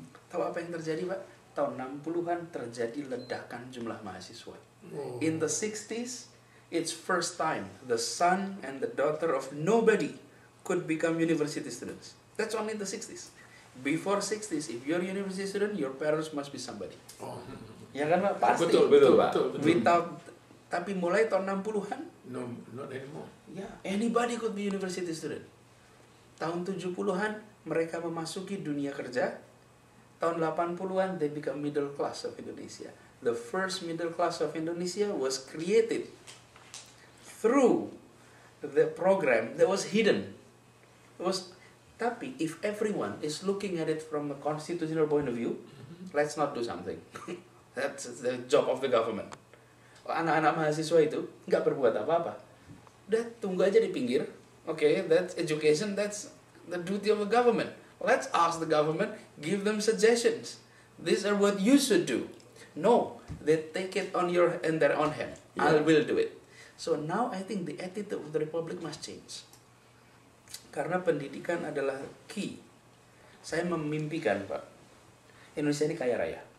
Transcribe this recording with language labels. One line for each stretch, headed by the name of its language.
Indonesian: Tahu apa yang terjadi, Pak? Tahun 60-an terjadi ledakan jumlah mahasiswa.
English: In the 60s, it's first time the son and the daughter of nobody could become university students. That's only in the 60s. Before 60s, if you're a university student, your parents must be somebody.
Indonesian: Ya kan, Pak? Pasti. Betul, Pak. Tapi mulai tahun 60-an,
English: No, not anymore. yeah, anybody could be university student.
Indonesian: Tahun 70-an, mereka memasuki dunia kerja. Tahun 80-an,
English: they become middle class of Indonesia. The first middle class of Indonesia was created through the program that was hidden. Tapi if everyone is looking at it from a constitutional point of view, let's not do something. That's the job of the government.
Indonesian: Anak-anak mahasiswa itu nggak berbuat apa-apa. Udah tunggu aja di pinggir.
English: Okay, that's education, that's the duty of the government. Let's ask the government, give them suggestions. These are what you should do. No, they take it in their own hand. I will do it. So now I think the attitude of the Republic must change.
Indonesian: Karena pendidikan adalah key. Saya memimpikan, Pak, Indonesia ini kaya raya.